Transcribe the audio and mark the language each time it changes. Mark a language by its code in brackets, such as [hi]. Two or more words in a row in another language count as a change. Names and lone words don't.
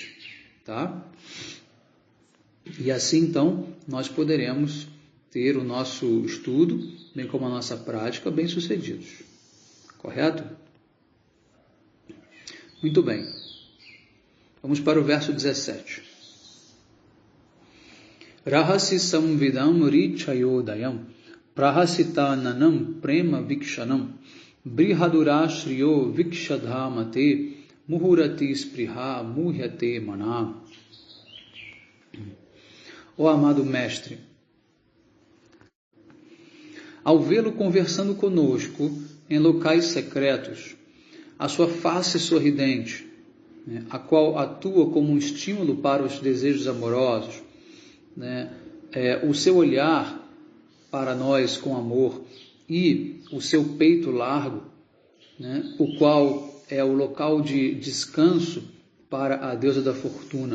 [pt] Tá? E assim, então, nós poderemos ter o nosso estudo, bem como a nossa prática, bem-sucedidos. Correto? Muito bem. Vamos para o verso 17. [sa] रहसि संविदं हृच्छयोदयं प्रहसिताननं प्रेम वीक्षणं बृहदुरःश्रियो वीक्ष्यधाम ते मुहुरति स्पृहा मुह्यते मनः. [pt] Ó amado mestre, ao vê-lo conversando conosco em locais secretos, a sua face sorridente, né, a qual atua como um estímulo para os desejos amorosos, né, o seu olhar para nós com amor e o seu peito largo, né, o qual é o local de descanso para a deusa da fortuna.